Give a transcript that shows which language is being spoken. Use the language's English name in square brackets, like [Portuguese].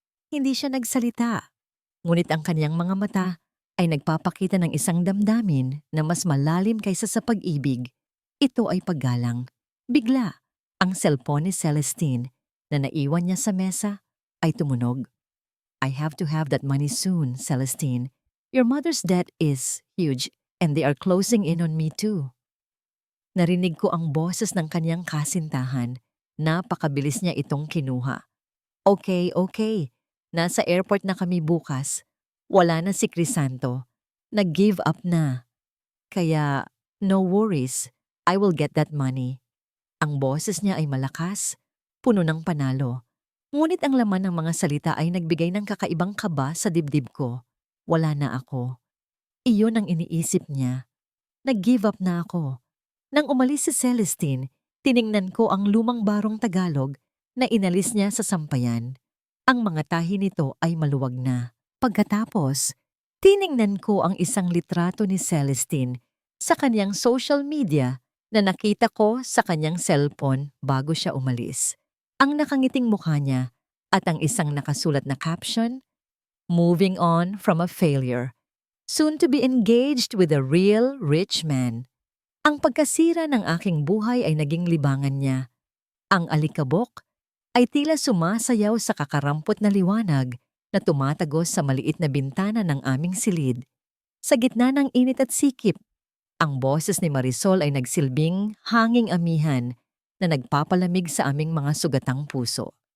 [Filipino] Hindi siya nagsalita, ngunit ang kaniyang mga mata ay nagpapakita ng isang damdamin na mas malalim kaysa sa pag-ibig. Ito ay paggalang. Bigla, ang cellphone ni Celestine na naiwan niya sa mesa ay tumunog. [English] I have to have that money soon, Celestine. Your mother's debt is huge and they are closing in on me too. [Filipino] Narinig ko ang boses ng kanyang kasintahan. Napakabilis niya itong kinuha. Okay, okay. Nasa airport na kami bukas. Wala na si Crisanto. Nag-give up na. Kaya, [English] no worries. I will get that money. [Filipino] Ang boses niya ay malakas, puno ng panalo. Ngunit ang laman ng mga salita ay nagbigay ng kakaibang kaba sa dibdib ko. Wala na ako. Iyon ang iniisip niya. Nag-give up na ako. Nang umalis si Celestine, tiningnan ko ang lumang barong Tagalog na inalis niya sa sampayan. Ang mga tahi nito ay maluwag na. Pagkatapos, tiningnan ko ang isang litrato ni Celestine sa kanyang social media na nakita ko sa kanyang cellphone bago siya umalis. Ang nakangiting mukha niya at ang isang nakasulat na caption, [English] "Moving on from a failure. Soon to be engaged with a real rich man." [Filipino] Ang pagkasira ng aking buhay ay naging libangan niya. Ang alikabok ay tila sumasayaw sa kakarampot na liwanag na tumatagos sa maliit na bintana ng aming silid. Sa gitna ng init at sikip, ang boses ni Marisol ay nagsilbing hanging amihan na nagpapalamig sa aming mga sugatang puso.